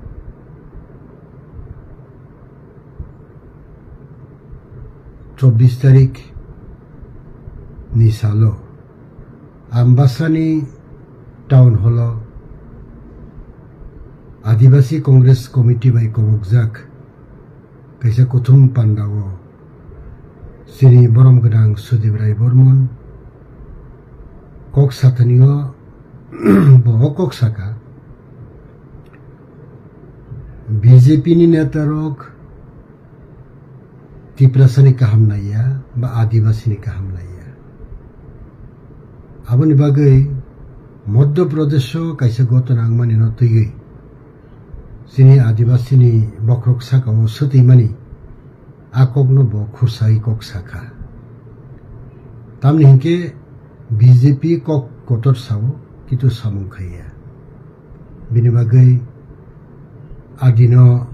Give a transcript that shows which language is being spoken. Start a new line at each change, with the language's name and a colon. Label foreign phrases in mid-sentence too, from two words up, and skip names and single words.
Kok Borok: 24 तारीख निसालो Ambasani टाउन हॉल आदिवासी कांग्रेस कमिटी बाय कबकजाक कैसा कुथुम पांडावो श्री बरम गदां सुदिबराय बर्मन कक साथनियो Bokok saka BJP ni netarok Tripura sani kaham naya ba Adivasi ni kaham naya aboni bagai Madhya Pradesho kaisa goto nangmani no tui sini Adivasi ni bokrok saka o sutimani akogno bo khusai kok saka tamni hinke BJP kok kotor sao itu samung khaya bini bagai adino